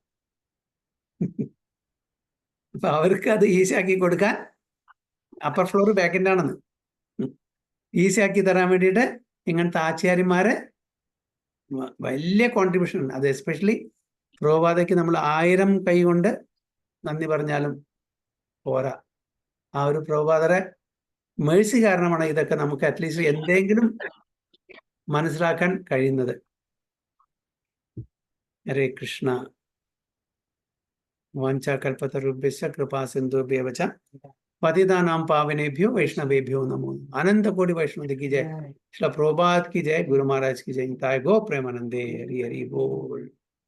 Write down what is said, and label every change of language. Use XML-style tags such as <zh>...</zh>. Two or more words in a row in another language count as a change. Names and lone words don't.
<ml>അപ്പൊ അവർക്ക് അത് ഈസി ആക്കി കൊടുക്കാൻ,</ml> <en>upper floor backend</en> <ml>ആണെന്ന് ഈസി ആക്കി തരാൻ വേണ്ടിയിട്ട് ഇങ്ങനത്തെ ആചാര്യന്മാരെ വലിയ കോൺട്രിബ്യൂഷൻ ഉണ്ട്. അത് എസ്പെഷ്യലി പ്രഭുപാദയ്ക്ക് നമ്മൾ 1000 കൈ കൊണ്ട് നന്ദി പറഞ്ഞാലും പോരാ. ആ ഒരു പ്രഭുപാദരെ മേഴ്സി കാരണമാണ് ഇതൊക്കെ നമുക്ക് അറ്റ്ലീസ്റ്റ് എന്തെങ്കിലും മനസ്സിലാക്കാൻ കഴിയുന്നത്.</ml> <sa>ഹരേ കൃഷ്ണ. വാഞ്ചാകൽപതരുഭ്യശ്ച കൃപാസിന്ധുഭ്യവ ച പതിതാനാം പാവനേഭ്യോ वैष्णवेभ्यो नमो।</sa> <hi>अनंत कोटि वैष्णव की जय। श्रील प्रभुपाद की जय। गुरु महाराज की जय। गो प्रेमानंदे। हरि हरि बोल।</hi>